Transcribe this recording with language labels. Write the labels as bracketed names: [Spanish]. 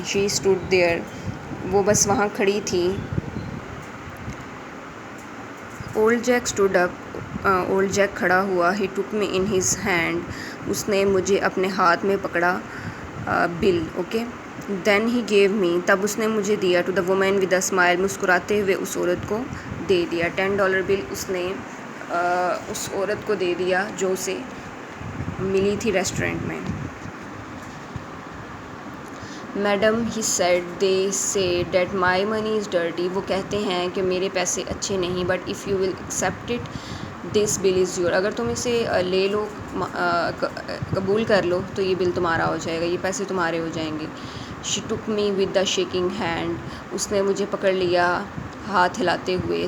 [English] she stood there, [Urdu] وہ بس وہاں کھڑی تھی. [English] old Jack stood up, old Jack [Urdu] کھڑا ہوا. [English] he took me in his hand, [Urdu] اس نے مجھے اپنے ہاتھ میں پکڑا. [English] Bill. Okay, then he give me, [Urdu] تب اس نے مجھے دیا. [English] to the woman with a smile, [Urdu] مسکراتے ہوئے اس عورت کو دے دیا. $10 بل اس نے اس عورت کو دے دیا جو اسے ملی تھی ریسٹورنٹ میں. [English] madam, he said, they say that my money is dirty, [Urdu] وہ کہتے ہیں کہ میرے پیسے اچھے نہیں. [English] but if you will accept it this bill is your, [Urdu] اگر تم اسے لے لو, قبول کر لو تو یہ بل تمہارا ہو جائے گا, یہ پیسے تمہارے ہو جائیں گے. [English] she took me with the shaking hand, [Urdu] اس نے مجھے پکڑ لیا ہاتھ ہلاتے ہوئے.